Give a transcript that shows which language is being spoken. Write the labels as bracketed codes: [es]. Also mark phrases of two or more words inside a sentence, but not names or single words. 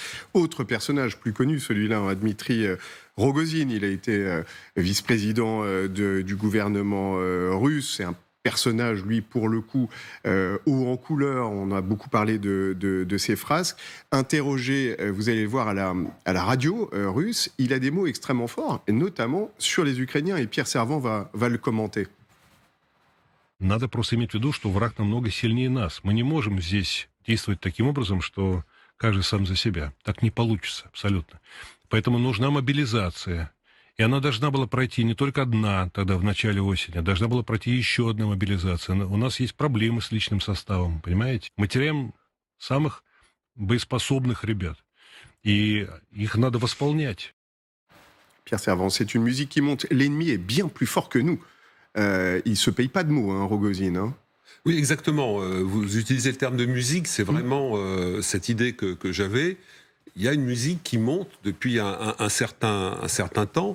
[fr] Autre personnage plus connu, celui-là, Dmitri Rogozine, il a été vice-président du gouvernement russe. C'est un personnage, lui, pour le coup, haut en couleur. On a beaucoup parlé de ses frasques. Interrogé, vous allez le voir à la radio russe, il a des mots extrêmement forts, et notamment sur les Ukrainiens, et Pierre Servan va le commenter. [ru] Надо просто иметь в виду, что враг намного сильнее нас. Мы не можем здесь действовать таким образом, что каждый сам за себя. Так не получится абсолютно. Поэтому нужна мобилизация. И она должна была пройти не только одна тогда в начале осени, а должна была пройти еще одна мобилизация. У нас есть проблемы с личным составом, понимаете? Мы теряем самых боеспособных ребят. И их надо восполнять. [fr] Pierre Servan, c'est une musique qui monte. L'ennemi est bien plus fort que nous. Il ne se paye pas de mots, Rogozine. Oui, exactement. Vous utilisez le terme de musique, c'est vraiment cette idée que j'avais. Il y a une musique qui monte depuis un certain temps.